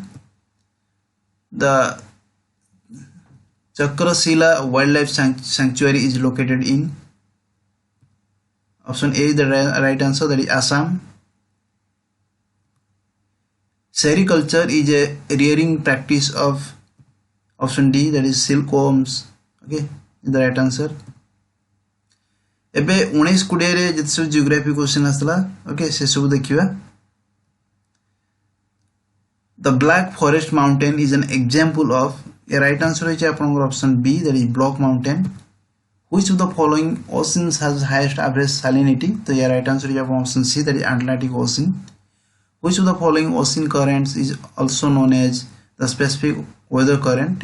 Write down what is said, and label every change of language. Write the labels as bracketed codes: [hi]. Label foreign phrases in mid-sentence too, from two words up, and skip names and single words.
[en] The Chakrasila Wildlife Sanctuary is located in, option A is the right answer, that is Assam. Sericulture is a rearing practice of, option D, that is silkworms. Okay, is the right answer. [or] ଏବେ 19-20 ରେ ଯେତି ସବୁ [en] geography question [or] ଆସଲା, ଓକେ ସେ ସବୁ ଦେଖିବା। [en] The Black Forest Mountain is an example of, a right answer is option B, that is Block Mountain. Which of the following oceans has highest average salinity? So your right answer is option C, that is Atlantic Ocean. Which of the following ocean currents is also known as the specific weather current?